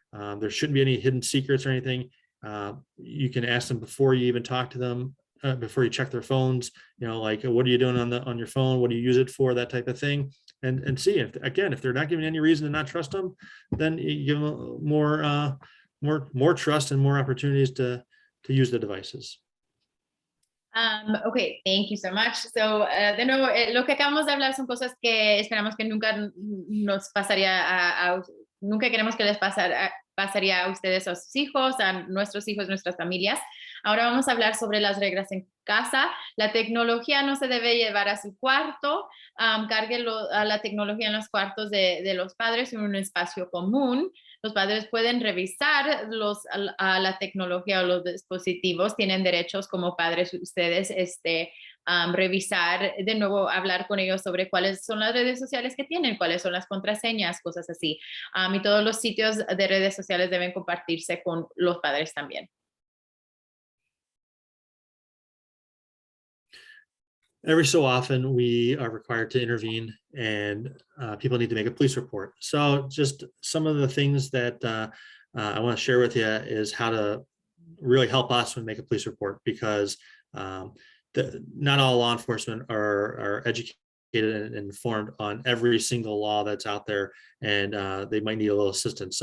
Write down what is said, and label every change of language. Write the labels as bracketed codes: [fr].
[en] There shouldn't be any hidden secrets or anything. You can ask them before you even talk to them, before you check their phones, like, what are you doing on your phone? What do you use it for? That type of thing. And see if they're not giving any reason to not trust them, then you give them more trust and more opportunities to use the devices. Okay, thank you so much. [es] So, de nuevo, lo que acabamos de hablar son cosas que esperamos que nunca nos pasaría nunca queremos que les pasaría a ustedes, a sus hijos, a nuestros hijos, nuestras familias. Ahora vamos a hablar sobre las reglas en casa. La tecnología no se debe llevar a su cuarto. Cargue la tecnología en los cuartos de los padres en un espacio común. Los padres pueden revisar la tecnología o los dispositivos. Tienen derechos como padres ustedes revisar, de nuevo hablar con ellos sobre cuáles son las redes sociales que tienen, cuáles son las contraseñas, cosas así. Y todos los sitios de redes sociales deben compartirse con los padres también. [en] Every so often, we are required to intervene, and people need to make a police report. So just some of the things that I want to share with you is how to really help us when we make a police report, because not all law enforcement are educated and informed on every single law that's out there, and they might need a little assistance.